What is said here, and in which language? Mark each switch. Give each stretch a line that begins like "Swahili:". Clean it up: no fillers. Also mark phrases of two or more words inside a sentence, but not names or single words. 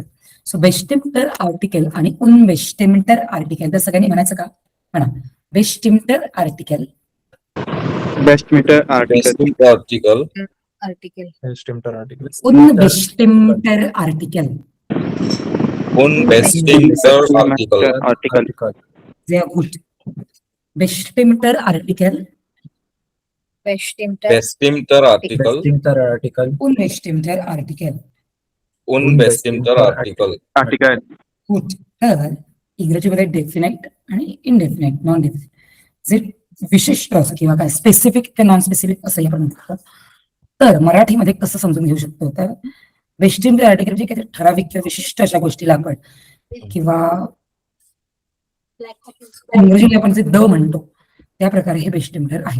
Marathi: सो
German: Bestimmter Artikel
Marathi: आणि
German: Unbestimmter Artikel.
Marathi: तर सगळ्यांनी म्हणायचं का?
German: म्हणा. Bestimmter Artikel. Bestimmter Artikel. आर्टिकल. Bestimmter Artikel. Unbestimmter Artikel. Unbestimmter आर्टिकल. Sehr gut. Bestimmter Artikel. Bestimmter Artikel. Bestimmter Artikel. Unbestimmter Artikel. Unbestimmter Artikel. आर्टिकल. Gut.
Marathi: तर इंग्रजीमध्ये डेफिनेट आणि इनडेफिनेट,
English: non definite
Marathi: जे विशिष्ट असं किंवा काय स्पेसिफिक ते
English: non specific
Marathi: असंही आपण म्हणतो. तर मराठीमध्ये कसं समजून घेऊ शकतो? तर
German: Bestimmter Artikel
Marathi: म्हणजे काही ठराविक किंवा विशिष्ट अशा गोष्टीला आपण किंवा इंग्रजीमध्ये आपण जे द म्हणतो त्या प्रकारे हे बेस्टिम्टर आहे.